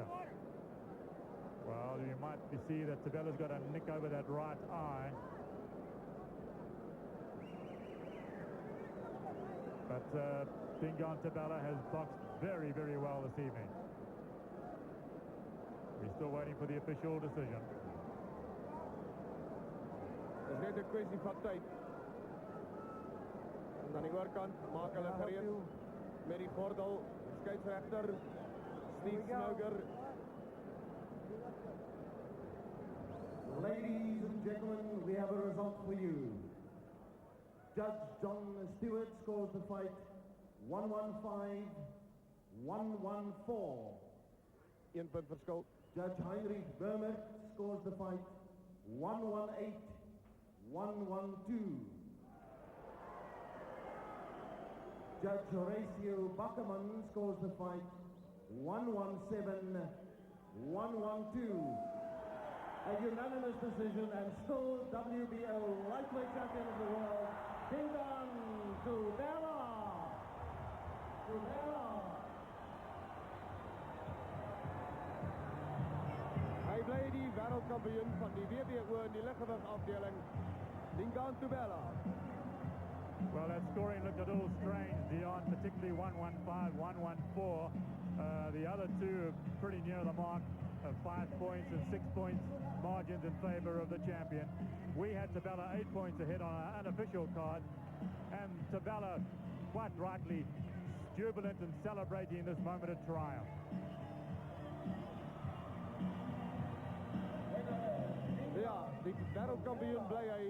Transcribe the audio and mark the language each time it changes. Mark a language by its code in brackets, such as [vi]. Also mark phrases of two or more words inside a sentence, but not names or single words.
[en] Well, you might see that Thobela's got a nick over that right eye. But Dingaan Thobela has boxed very, very well this evening. We're still waiting for the official decision. [af] Dit is net 'n kwessie van tyd. En aan die oorkant maak hulle gereed met die gordel. Skeieregter Steve Smoger. [en] Ladies and gentlemen, we have a result for you. Judge John Stewart scores the fight 115-114. [af] 1 punt verskil. [en] Judge Heinrich Vermer scores the fight 118-112. Judge Horatio Backerman scores the fight 117-112. A unanimous decision, and still WBO lightweight champion of the world, Dingaan Thobela. [af] Hy bly die wêreldkampioen van die WBO in die liggewig afdeling, Dingaan Thobela. [en] Well, that scoring looked a little strange, Dion, particularly 115, 114. The other two are pretty near the mark of 5 points and 6 points margins in favor of the champion. We had Thobela 8 points ahead on our unofficial card, and Thobela, quite rightly, jubilant and celebrating this moment of triumph. [af] Ja, die wêreldkampioen bly hy.